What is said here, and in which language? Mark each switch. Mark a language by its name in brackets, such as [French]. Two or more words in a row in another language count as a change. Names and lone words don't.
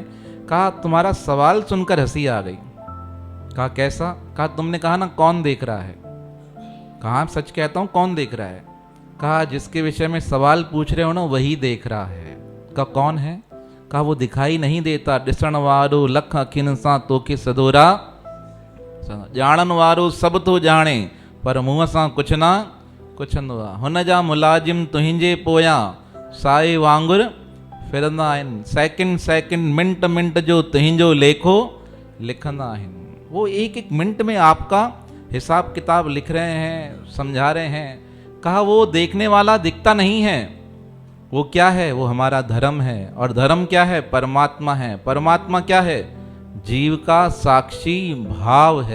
[Hindi] कहा तुम्हारा सवाल सुनकर हंसी आ गई। कहा कैसा? कहा तुमने कहा ना कौन देख रहा है। कहा सच कहता हूं, कौन देख रहा है? कहा जिसके विषय में सवाल पूछ रहे हो ना वही देख रहा है। कहा कौन है? कहा वो दिखाई नहीं देता, [Sindhi] डिसण वारो लख अखिन सा तोखे सदोरा, जानन वारो सब तो जाने, पर मुंह सा कुछ ना कुछ नुआ। हुन जा मुलाजिम तुहिंजे पोया, साए वांगुर फिरंदा आहिनि। सेकंड सेकंड मिंट मिंट जो तुहिंजो लेखो लिखंदा आहिनि। [Hindi] वो एक एक मिनट में आपका हिसाब किताब लिख रहे हैं, समझा रहे हैं। कहा वो देखने वाला दिखता नहीं है। वो क्या है? वो हमारा धर्म है। और धर्म क्या है? परमात्मा है। परमात्मा क्या है? जीव का साक्षी भाव है।